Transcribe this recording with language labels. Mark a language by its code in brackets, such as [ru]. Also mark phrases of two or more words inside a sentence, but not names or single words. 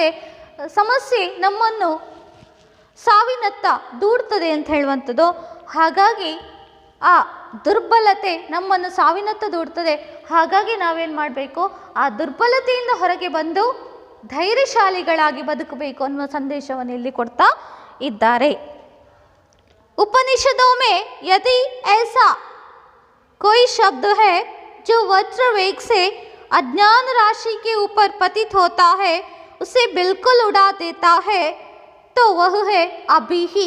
[kn] ಸಮಸ್ಯೆ ನಮ್ಮನ್ನು ಸಾವಿನತ್ತ ದೂಡ್ತದೆ ಅಂತ ಹೇಳುವಂಥದ್ದು. ಹಾಗಾಗಿ ಆ ದುರ್ಬಲತೆ ನಮ್ಮನ್ನು ಸಾವಿನತ್ತ ದೂಡ್ತದೆ. ಹಾಗಾಗಿ ನಾವೇನು ಮಾಡಬೇಕು, ಆ ದುರ್ಬಲತೆಯಿಂದ ಹೊರಗೆ ಬಂದು ಧೈರ್ಯಶಾಲಿಗಳಾಗಿ ಬದುಕಬೇಕು ಅನ್ನುವ ಸಂದೇಶವನ್ನು ಇಲ್ಲಿ ಕೊಡ್ತಾ ಇದ್ದಾರೆ. [hi] उपनिषदों में यदि ऐसा कोई शब्द है जो वज्र वेग से अज्ञान राशि के ऊपर पतित होता है, उसे बिल्कुल उड़ा देता है, तो वह है अभीहि.